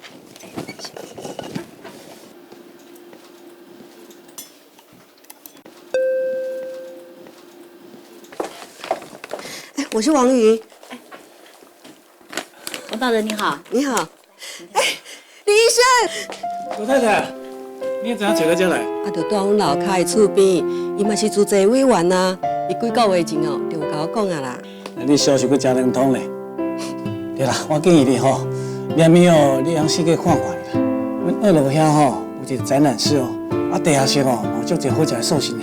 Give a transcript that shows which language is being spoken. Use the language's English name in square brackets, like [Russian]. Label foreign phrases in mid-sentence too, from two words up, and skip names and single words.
[Min Nan Chinese] 我是王瑜。王大人你好。你好。李医生。罗太太，你也怎样找到这来？啊，就住阮老卡的厝边，伊嘛是主治委员啊。伊几个月前哦，就有甲我讲啊啦。你消息搁真灵通嘞。对啦，我建议你吼，明暝哦，你用四界看看啦。阮二楼遐吼有一个展览室哦，啊地下室哦，有足侪好食的寿司呢。